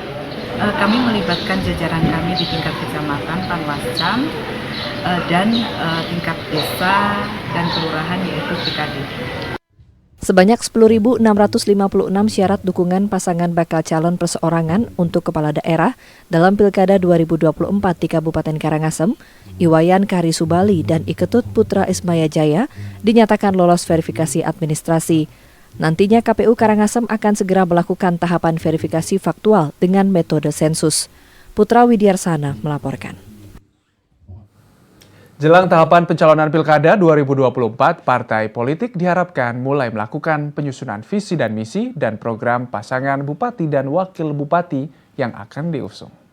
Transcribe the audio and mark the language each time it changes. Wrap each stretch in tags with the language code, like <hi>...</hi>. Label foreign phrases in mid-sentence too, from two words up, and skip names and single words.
<id>Kami melibatkan jajaran kami di tingkat kecamatan, Panwascam, dan tingkat desa dan kelurahan yaitu PKD. Sebanyak 10.656 syarat dukungan pasangan bakal calon perseorangan untuk kepala daerah dalam Pilkada 2024 di Kabupaten Karangasem, Iwayan Kari Subali dan Iketut Putra Ismaya Jaya dinyatakan lolos verifikasi administrasi. Nantinya KPU Karangasem akan segera melakukan tahapan verifikasi faktual dengan metode sensus. Putra Widyarsana melaporkan. Jelang tahapan pencalonan Pilkada 2024, partai politik diharapkan mulai melakukan penyusunan visi dan misi dan program pasangan bupati dan wakil bupati yang akan diusung.</id>